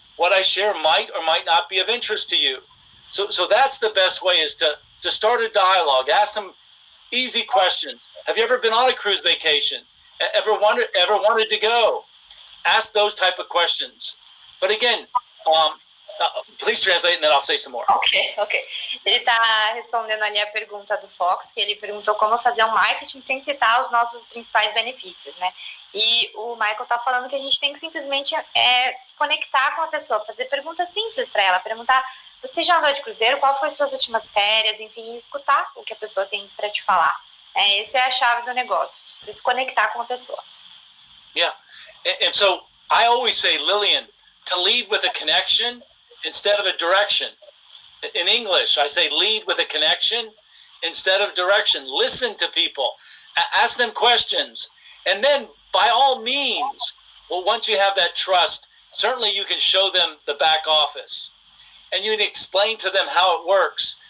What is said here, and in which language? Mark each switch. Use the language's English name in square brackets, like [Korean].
[English] What I share might or might not be of interest to you. So that's the best way, is to start a dialogue. Ask some easy questions. Have you ever been on a cruise vacation? Ever wanted to go? Ask those type of questions. But again, please translate and then I'll say some more. Ok. [Portuguese] Ele está respondendo ali a pergunta do Fox, que ele perguntou como fazer um marketing sem citar os nossos principais benefícios, né? E o Michael está falando que a gente tem que simplesmente conectar com a pessoa, fazer perguntas simples para ela, perguntar: você já andou de cruzeiro? Qual foi suas últimas férias? Enfim, escutar o que a pessoa tem para te falar. Essa é a chave do negócio, você se conectar com a pessoa. [English] Yeah, and so I always say, Lillian, to lead with a connection instead of a direction. In English, I say lead with a connection instead of direction. Listen to people, ask them questions, and then by all means, well, once you have that trust, certainly you can show them the back office and you can explain to them how it works.